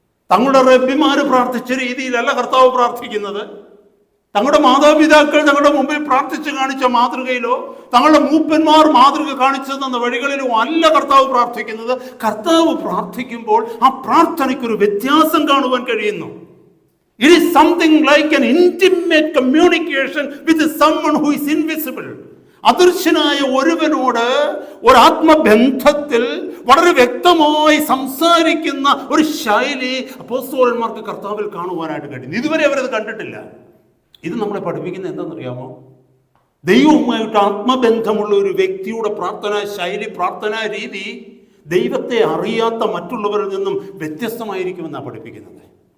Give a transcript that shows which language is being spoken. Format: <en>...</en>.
<ml>തങ്ങളുടെ റബ്ബിമാര് പ്രാർത്ഥിച്ച രീതിയിലല്ല കർത്താവ് പ്രാർത്ഥിക്കുന്നത്. തങ്ങളുടെ മാതാപിതാക്കൾ തങ്ങളുടെ മുമ്പിൽ പ്രാർത്ഥിച്ചു കാണിച്ച മാതൃകയിലോ തങ്ങളുടെ മൂപ്പന്മാർ മാതൃക കാണിച്ചു തന്ന വഴികളിലോ അല്ല കർത്താവ് പ്രാർത്ഥിക്കുന്നത്. കർത്താവ് പ്രാർത്ഥിക്കുമ്പോൾ ആ പ്രാർത്ഥനയ്ക്കൊരു വ്യത്യാസം കാണുവാൻ കഴിയുന്നു.</ml> <en>It is something like an intimate communication with someone who is invisible.</en> <ml>അദൃശ്യനായ ഒരുവനോട് ഒരാത്മബന്ധത്തിൽ വളരെ വ്യക്തമായി സംസാരിക്കുന്ന ഒരു ശൈലി അപ്പോസ്തലന്മാർക്ക് കർത്താവിൽ കാണുവാനായിട്ട് കഴിയുന്നു. ഇതുവരെ അവരത് കണ്ടിട്ടില്ല. ഇത് നമ്മളെ പഠിപ്പിക്കുന്നത് എന്താണെന്നറിയാമോ? ദൈവവുമായിട്ട് ആത്മബന്ധമുള്ള ഒരു വ്യക്തിയുടെ പ്രാർത്ഥനാ ശൈലി, പ്രാർത്ഥനാ രീതി ദൈവത്തെ അറിയാത്ത മറ്റുള്ളവരിൽ നിന്നും വ്യത്യസ്തമായിരിക്കുമെന്നാണ് പഠിപ്പിക്കുന്നത്.</ml>